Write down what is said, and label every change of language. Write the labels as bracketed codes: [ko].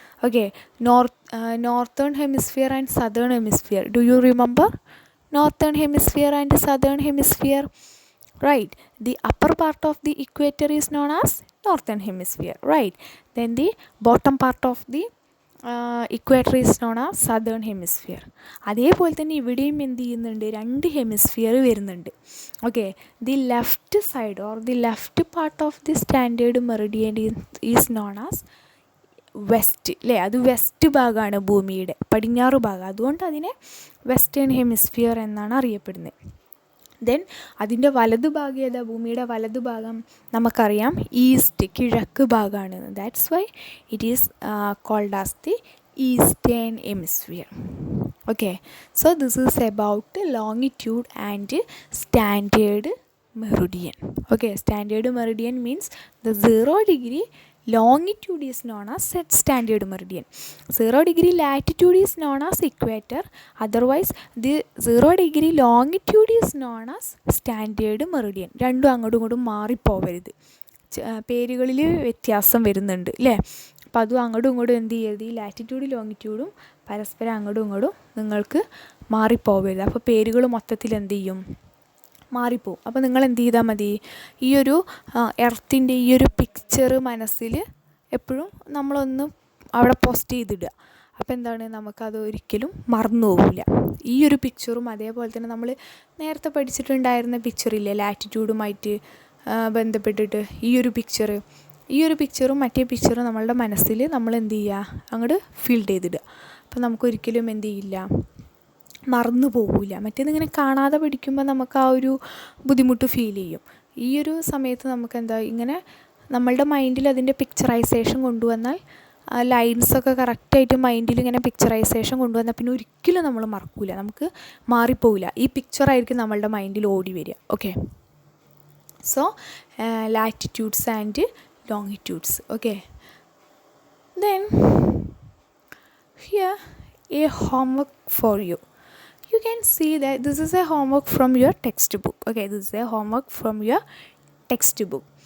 [en] Okay, northern hemisphere and southern hemisphere. Do you remember northern hemisphere and southern hemisphere? Right, the upper part of the equator is known as northern hemisphere, right? Then the bottom part of the equator is known as southern hemisphere. [ml] അതേപോലെ തന്നെ ഇവിടെയും എന്ത് ചെയ്യുന്നുണ്ട്, രണ്ട് hemisphere വരുന്നുണ്ട്. [en] okay, the left side or the left part of the standard meridian is known as west, [ml] അല്ലേ? അത് west ഭാഗമാണ് ഭൂമിയുടെ, പടിഞ്ഞാറ് ഭാഗം. അതുകൊണ്ട് അതിനെ വെസ്റ്റേൺ ഹെമിസ്ഫിയർ എന്നാണ് അറിയപ്പെടുന്നത്. ദെൻ അതിൻ്റെ വലതുഭാഗം ഏതാ? ഭൂമിയുടെ വലതുഭാഗം നമുക്കറിയാം ഈസ്റ്റ്, കിഴക്ക് ഭാഗമാണ്. [en] That's why it is called as the eastern hemisphere. Okay, so this is about longitude and standard meridian. Okay, standard meridian means the 0 degree longitude is known as standard meridian. 0 degree latitude is known as equator. Otherwise the 0 degree longitude is known as standard meridian. [ml] രണ്ടും അങ്ങോട്ടും ഇങ്ങോട്ടും മാറിപ്പോവരുത്, പേരുകളിൽ വ്യത്യാസം വരുന്നുണ്ട്, അല്ലേ? അപ്പോൾ അതും അങ്ങോട്ടും ഇങ്ങോട്ടും എന്ത് ചെയ്യരുത്, ഈ ലാറ്റിറ്റ്യൂഡും ലോങ്ങിറ്റ്യൂഡും പരസ്പരം അങ്ങോട്ടും ഇങ്ങോട്ടും നിങ്ങൾക്ക് മാറിപ്പോവരുത്. അപ്പോൾ പേരുകൾ മൊത്തത്തിൽ എന്ത് ചെയ്യും, മാറിപ്പോവും. അപ്പോൾ നിങ്ങൾ എന്ത് ചെയ്താൽ മതി, ഈ ഒരു എർത്തിൻ്റെ ഈ ഒരു പിക്ചർ മനസ്സിൽ എപ്പോഴും നമ്മളൊന്ന് അവിടെ പോസ്റ്റ് ചെയ്തിടുക. അപ്പോൾ എന്താണ്, നമുക്കത് ഒരിക്കലും മറന്നു പോകില്ല. ഈ ഒരു പിക്ചറും അതേപോലെ തന്നെ നമ്മൾ നേരത്തെ പഠിച്ചിട്ടുണ്ടായിരുന്ന പിക്ചറില്ലേ, ലാറ്റിറ്റ്യൂഡുമായിട്ട് ബന്ധപ്പെട്ടിട്ട് ഈ ഒരു പിക്ചറും മറ്റേ പിക്ചറും നമ്മളുടെ മനസ്സിൽ നമ്മൾ എന്ത് ചെയ്യുക, അങ്ങോട്ട് ഫീൽഡ് ചെയ്തിടുക. അപ്പോൾ നമുക്കൊരിക്കലും എന്ത് ചെയ്യില്ല, മറന്നു പോകില്ല. മറ്റേതിങ്ങനെ കാണാതെ പഠിക്കുമ്പോൾ നമുക്ക് ആ ഒരു ബുദ്ധിമുട്ട് ഫീൽ ചെയ്യും. ഈ ഒരു സമയത്ത് നമുക്ക് എന്താ, ഇങ്ങനെ നമ്മളുടെ മൈൻഡിൽ അതിൻ്റെ പിക്ചറൈസേഷൻ കൊണ്ടുവന്നാൽ, ലൈൻസൊക്കെ കറക്റ്റായിട്ട് മൈൻഡിൽ ഇങ്ങനെ പിക്ചറൈസേഷൻ കൊണ്ടുവന്നാൽ പിന്നെ ഒരിക്കലും നമ്മൾ മറക്കില്ല, നമുക്ക് മാറിപ്പോവില്ല. ഈ പിക്ചറായിരിക്കും നമ്മളുടെ മൈൻഡിൽ ഓടി വരിക. [en] Okay, so latitudes and longitudes. Okay, then here a homework for you. You can see that this is a homework from your textbook. Okay, this is a homework from your textbook.